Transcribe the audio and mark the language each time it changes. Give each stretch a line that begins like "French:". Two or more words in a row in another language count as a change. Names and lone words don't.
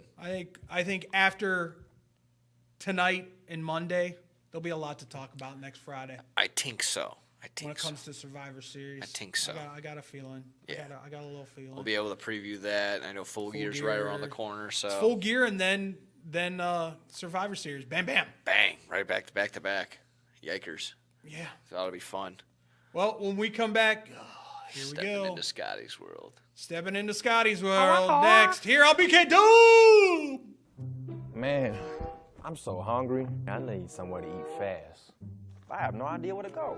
English: I think after tonight and Monday, there'll be a lot to talk about next Friday. I think so. When it comes to Survivor Series, I think so. I got a feeling. Yeah. I got a little feeling. We'll be able to preview that. I know Full Gear's right around the corner. So it's Full Gear and then Survivor Series. Bam, bam. Bang. Right back to back. Yikers. Yeah. So that'll be fun. Well, when we come back, here we go. Stepping into Scotty's world. Stepping into Scotty's world next. Here on BK Doom. Man, I'm so hungry. I need somewhere to eat fast. I have no idea where to go.